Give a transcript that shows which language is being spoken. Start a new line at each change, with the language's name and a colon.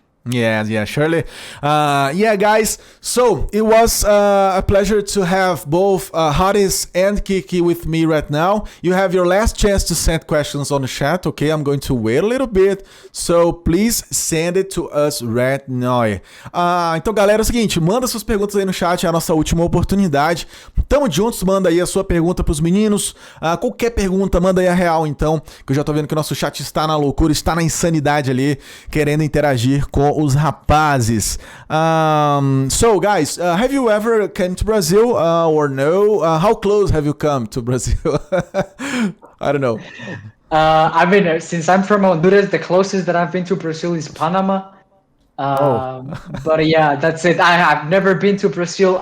English: Yeah, surely. Yeah, guys. So it was a pleasure to have both Hades and Kiki with me right now. You have your last chance to send questions on the chat, okay? I'm going to wait a little bit, so please send it to us right now.
Portuguese: Então, galera, é o seguinte, manda suas perguntas aí no chat, é a nossa última oportunidade. Tamo juntos, manda aí a sua pergunta pros meninos. Qualquer pergunta, manda aí a real, então, que eu já tô vendo que o nosso chat está na loucura, está na insanidade ali, querendo interagir com os rapazes.
English: So guys, have you ever came to Brazil or no? How close have you come to Brazil? I don't know. I mean, since I'm from Honduras, the closest that I've been to Brazil is Panama. But yeah, that's it. I've never been to Brazil.